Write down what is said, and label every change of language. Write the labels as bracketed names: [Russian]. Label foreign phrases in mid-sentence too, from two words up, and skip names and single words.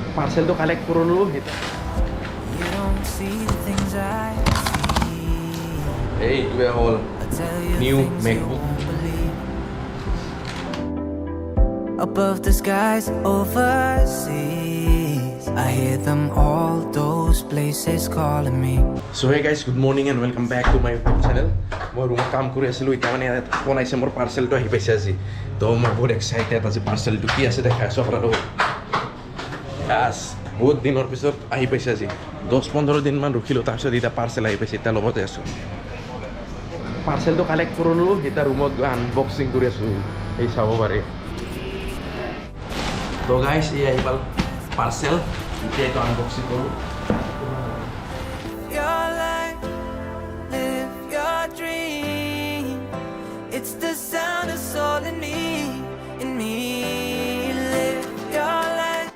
[Assamese] পাৰ্চেলটো কালেক্ট কৰিলোঁ এইটোৱে হ'ল [English] new MacBook above the skies overseas. I hear them all, those places calling me. So hey guys, good morning and welcome back to my YouTube channel. [Assamese] মই ৰুমত কাম কৰি আছিলোঁ এতিয়া মানে ফোন আহিছে মোৰ পাৰ্চেলটো আহি পাইছে আজি তো মই বহুত এক্সাইটেড আজি পাৰ্চেলটো কি আছে দেখাই আছোঁ আপোনালোকক ইয়াছ বহুত দিনৰ পিছত আহি পাইছে আজি 10-15 দিনমান ৰখিলোঁ তাৰপিছত এতিয়া পাৰ্চেল আহি পাইছে এতিয়া লগতে আছোঁ পাৰ্চেলটো কালেক্ট কৰিলোঁ এতিয়া ৰুমত গৈ আনবক্সিং কৰি আছোঁ এই চাব পাৰে তো গাইজ এই আহি পাল পাৰ্চেল এতিয়া এইটো আনবক্সিং কৰোঁ [English] Your life, live your dream. It's the sound of soul in me, in me. Live your life.